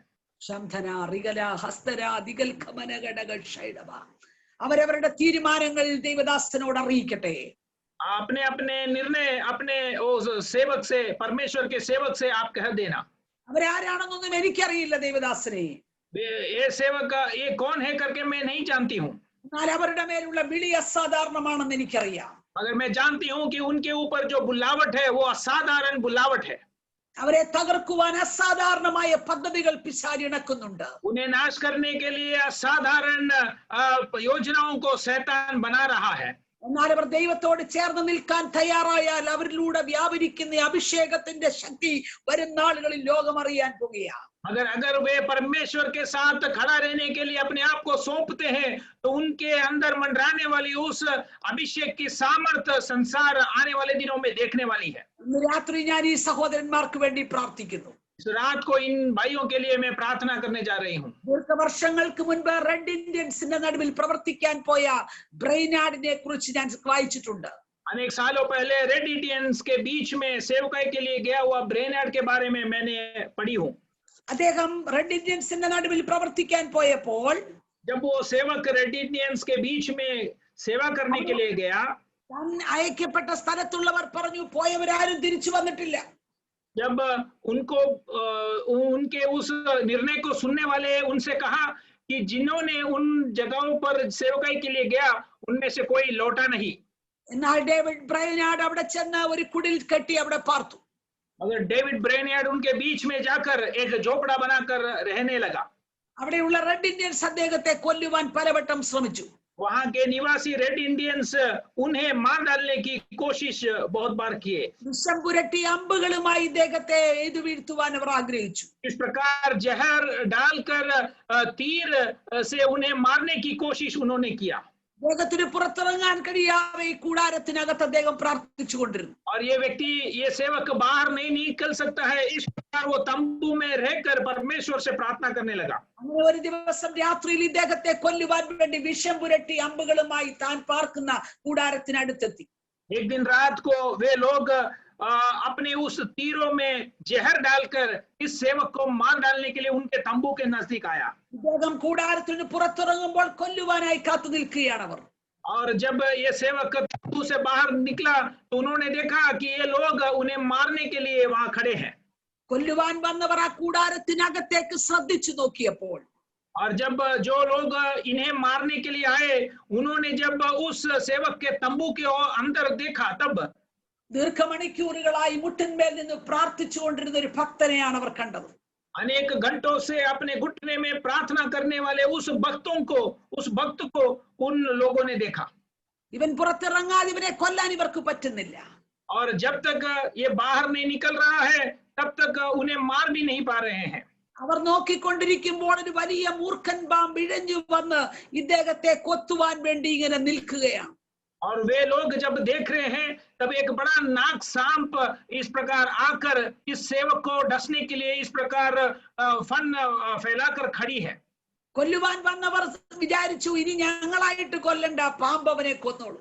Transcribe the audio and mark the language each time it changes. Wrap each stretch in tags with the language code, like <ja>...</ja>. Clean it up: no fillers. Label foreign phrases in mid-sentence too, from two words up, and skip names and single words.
<ml>ശംധന റിഗല ഹസ്തര ദിഗൽ ഖമന ഘടകൾ ഷൈഡവ അവരവരുടെ തീരുമാനങ്ങൾ ദൈവദാസനോട് അറിയിക്കട്ടെ.</ml> <hi>अपने अपने निर्णय अपने उस सेवक से, परमेश्वर के सेवक से आप कह देना.</hi> <ml>അവരാരാണെന്നൊന്നും എനിക്കറിയില്ല ദൈവദാസനെ.</ml> <hi>ये सेवक ये कौन है करके मैं नहीं जानती हूँ,</hi> <ml>എന്നാൽ അവരുടെ മേലുള്ള വിളി അസാധാരണമാണെന്ന് എനിക്കറിയാം.</ml> <hi>मगर मैं जानती हूँ कि उनके ऊपर जो बुलावट है वो असाधारण बुलावट है.</hi> <ml>അവരെ തകർക്കുവാൻ അസാധാരണമായ പദ്ധതികൾ പിശാച് ഇണക്കുന്നുണ്ട്.</ml> <hi>उन्हें नाश करने के लिए असाधारण योजनाओं को शैतान बना रहा है.</hi> <ml>എന്നാൽ അവർ ദൈവത്തോട് ചേർന്ന് നിൽക്കാൻ തയ്യാറായാൽ അവരിലൂടെ വ്യാപരിക്കുന്ന അഭിഷേകത്തിന്റെ ശക്തി വരും നാളുകളിൽ ലോകം അറിയാൻ പോകുകയാണ്.</ml> <hi>अगर वे परमेश्वर के साथ खड़ा रहने के लिए अपने आप को सौंपते हैं तो उनके अंदर मंडराने वाली उस अभिषेक की सामर्थ्य संसार आने वाले दिनों में देखने वाली है.</hi> <ml>ഇന്ന് രാത്രി ഞാൻ ഈ സഹോദരന്മാർക്ക് വേണ്ടി പ്രാർത്ഥിക്കുന്നു.</ml> <hi>इस रात को इन भाइयों के लिए मैं प्रार्थना करने जा रही हूँ.</hi> <ml>ദീർഘവർഷങ്ങൾക്ക് മുൻപ് റെഡ് ഇന്ത്യൻസിന്റെ നടുവിൽ പ്രവർത്തിക്കാൻ പോയ ബ്രെയിനാർഡിനെ കുറിച്ച് ഞാൻ വായിച്ചിട്ടുണ്ട്.</ml> <hi>अनेक सालों पहले रेड इंडियंस के बीच में सेवकाई के लिए गया हुआ ब्रेनयार्ड के बारे में मैंने पढ़ी हूँ.</hi> <ml>അദ്ദേഹം റെഡ് ഇന്ത്യൻസിന്റെ നടുവിൽ പ്രവർത്തിക്കാൻ പോയപ്പോൾ</ml> <hi>जब वो सेवक रेड इंडियंस के बीच में सेवा करने के लिए गया,</hi> <ml>താൻ അയക്കപ്പെട്ട സ്ഥലത്തുള്ളവർ പറഞ്ഞു പോയവരാരും തിരിച്ചു വന്നിട്ടില്ല.</ml> <hi>जब उनको उनके उस निर्णय को सुनने वाले उनसे कहा कि जिन्होंने उन जगहों पर सेवकाई के लिए गया उनमें से कोई लौटा नहीं.</hi> <ml>എന്നാൽ ഡേവിഡ് ബ്രൈനാർഡ് അവിടെ ചെന്ന് ഒരു കുടിൽ കെട്ടി അവിടെ പാർത്തു.</ml> <hi>मगर डेविड ब्रेनयार्ड उनके बीच में जाकर एक झोपड़ा बनाकर रहने लगा.</hi> <ml>അവിടെയുള്ള റെഡ് ഇന്ത്യൻസ് അദ്ദേഹത്തെ കൊല്ലുവാൻ പലവട്ടം ശ്രമിച്ചു.</ml> <hi>वहां के निवासी रेड इंडियंस उन्हें मार डालने की कोशिश बहुत बार किए.</hi> <ml>വിഷം പുരട്ടി അമ്പുകളുമായി ഇദ്ദേഹത്തെ എയ്തു വീഴ്ത്തുവാൻ അവർ ആഗ്രഹിച്ചു.</ml> <hi>इस प्रकार जहर डालकर तीर से उन्हें मारने की कोशिश उन्होंने किया.</hi> <ml>അദ്ദേഹത്തിന് പുറത്തിറങ്ങാൻ കഴിയാതെ ഈ കൂടാരത്തിനകത്ത് അദ്ദേഹം പ്രാർത്ഥിച്ചുകൊണ്ടിരുന്നു.</ml> <hi>और ये व्यक्ति, ये सेवक बाहर नहीं निकल सकता है, इस प्रकार वो तंबू में रहकर परमेश्वर से प्रार्थना करने लगा.</hi> <ml>അങ്ങനെ ഒരു ദിവസം രാത്രിയിൽ ഇദ്ദേഹത്തെ കൊല്ലുവാൻ വേണ്ടി വിഷം പുരട്ടി അമ്പുകളുമായി താൻ പാർക്കുന്ന കൂടാരത്തിനടുത്തെത്തി.</ml> <hi>एक दिन रात को वे लोग अपने उस तीरों में जहर डालकर इस सेवक को मार डालने के लिए उनके तंबू के नजदीक आया.</hi> <ml>ഇദ്ദേഹം കൂടാരത്തിന് പുറത്തിറങ്ങുമ്പോൾ കൊല്ലുവാനായി കാത്തു നിൽക്കുകയാണ് അവർ.</ml> <hi>और जब ये सेवक तंबू से बाहर निकला तो उन्होंने देखा कि ये लोग उन्हें मारने के लिए वहां खड़े हैं.</hi> <ml>കൊല്ലുവാൻ വന്നവർ ആ കൂടാരത്തിനകത്തേക്ക് ശ്രദ്ധിച്ചു നോക്കിയപ്പോൾ</ml> <hi>और जब जो लोग इन्हें मारने के लिए आए उन्होंने जब उस सेवक के तंबू के अंदर देखा, तब</hi> <ml>ദീർഘമണിക്കൂറുകളായി മുട്ടിന്മേൽ നിന്ന് പ്രാർത്ഥിച്ചുകൊണ്ടിരുന്ന ഒരു ഭക്തനെയാണ് അവർ കണ്ടത്.</ml> <hi>अनेक घंटों से अपने घुटने में प्रार्थना करने वाले उस भक्त को उन लोगों ने देखा.</hi> <ml>ഇവൻ പുറത്തിറങ്ങാതെ ഇവനെ കൊല്ലാൻ ഇവർക്ക് പറ്റുന്നില്ല.</ml> <hi>और जब तक ये बाहर नहीं निकल रहा है तब तक उन्हें मार भी नहीं पा रहे हैं.</hi> <ml>അവർ നോക്കിക്കൊണ്ടിരിക്കുമ്പോൾ ഒരു വലിയ മൂർഖൻ പാമ്പ് ഇഴഞ്ഞു വന്ന് ഇദ്ദേഹത്തെ കൊത്തുവാൻ വേണ്ടി ഇങ്ങനെ നിൽക്കുകയാണ്.</ml> <hi>और वे लोग जब देख रहे हैं तब एक बड़ा नाग सांप इस प्रकार आकर इस सेवक को डसने के लिए इस प्रकार फन फैलाकर खड़ी है.</hi> <ml>കൊല്ലുവാൻ വന്നവർ വിചാരിച്ചു ഇനി ഞങ്ങളായിട്ട് കൊല്ലണ്ട, പാമ്പ് അവനെ കൊന്നോളൂ.</ml>